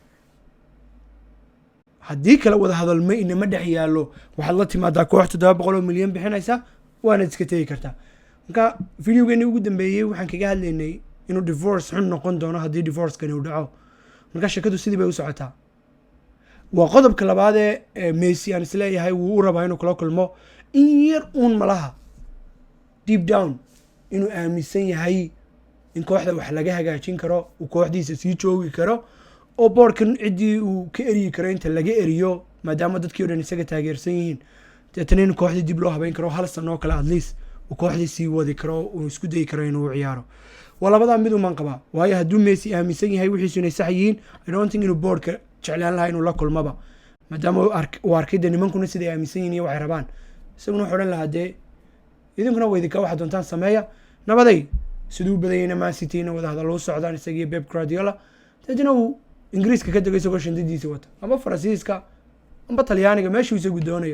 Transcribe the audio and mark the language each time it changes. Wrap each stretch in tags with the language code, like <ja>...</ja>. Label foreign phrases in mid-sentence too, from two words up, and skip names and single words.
<so>haddii kale wada hadal ma inama dhex yaallo waxaad la timaadaa koox 700 milyan bixinaysa waana iska tegi kartaa. marka videogeeni ugu dambeeyay waxaan kaga hadlaynay inuu divorce xun noqon doono haddii divorce-kani uu dhaco. marka shakadu sidii bay u socotaa. waa qodobka labaad ee Messi aan isleeyahay wuu u rabaa inuu kula kulmo in yar uun malaha</so> <en>deep down</en> <so>inuu aaminsan yahay in kooxda wax laga hagaajin karo uu kooxdiisa sii joogi karo oo boardkan ciddii uu ka eriyi karo inta laga eriyo maadaama dadkii oo dhan isaga taageersan yihiin deetana in kooxdii dib loo habeyn karo hal sano oo kale</so> <en>at least</en> <so>uu kooxdii sii wadi karo uu isku dayi karo inuu ciyaaro. waa labadaa mid uman qabaa, waayo hadduu Messi aaminsan yahay wixiisu inay sax yihiin</so> <en>I don't think</en> <so>inuu boardka jeclaan lahaa inuu la kulmaba maadaama uu arkay dee nimankuna siday aaminsan yihiin iyo waxay rabaan. isaguna wuxuu odhan lahaa dee idinkuna weydika waxaad doontaan sameeya nabaday siduu badayayna Man City ina wada hadal u socdaan isagii Pep Guardiola dadina uu Ingiriiska ka tagay isagoo shandadiisa wata ama Faransiiska ama Talyaaniga meeshuu isagu doonayo.</so>